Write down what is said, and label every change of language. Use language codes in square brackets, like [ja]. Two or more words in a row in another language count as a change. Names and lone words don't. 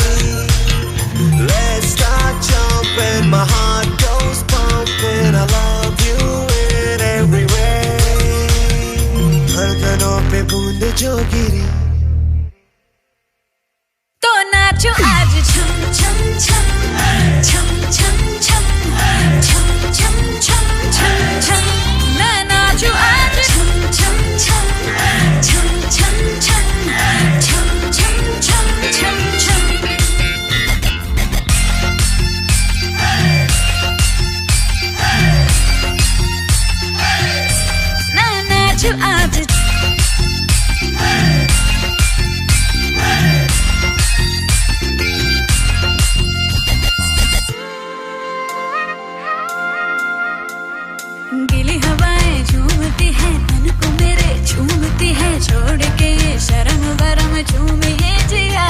[en] Let's start jumping, my heart goes pumping. I love you in every way. [hi] धड़कनों पे बूंद जो गिरी तो नाचो आज छम छम छम छम छम छम छम छम छम छम छम। मैं नाचो आज छम छम छम छम छम छम छम छम छम छम छम। मैं नाचो आज गीली हवाएं झूमती है मन को मेरे झूमती है, छोड़ के ये शर्म वरम झूम ये जिया।